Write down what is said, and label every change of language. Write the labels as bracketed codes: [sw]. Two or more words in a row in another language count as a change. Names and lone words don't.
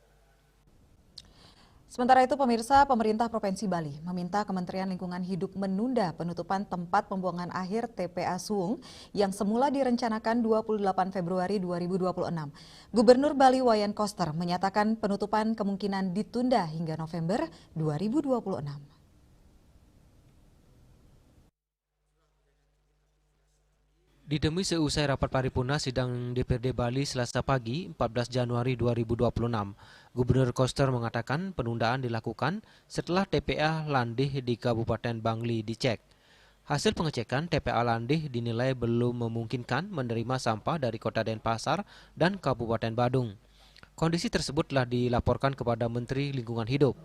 [id] Sementara itu, pemirsa, pemerintah Provinsi Bali meminta Kementerian Lingkungan Hidup menunda penutupan tempat pembuangan akhir TPA Suwung yang semula direncanakan 28 Februari 2026. Gubernur Bali Wayan Koster menyatakan penutupan kemungkinan ditunda hingga November 2026. Ditemui seusai rapat paripurna sidang DPRD Bali Selasa pagi 14 Januari 2026, Gubernur Koster mengatakan penundaan dilakukan setelah TPA Landih di Kabupaten Bangli dicek. Hasil pengecekan, TPA Landih dinilai belum memungkinkan menerima sampah dari Kota Denpasar dan Kabupaten Badung. Kondisi tersebut telah dilaporkan kepada Menteri Lingkungan Hidup.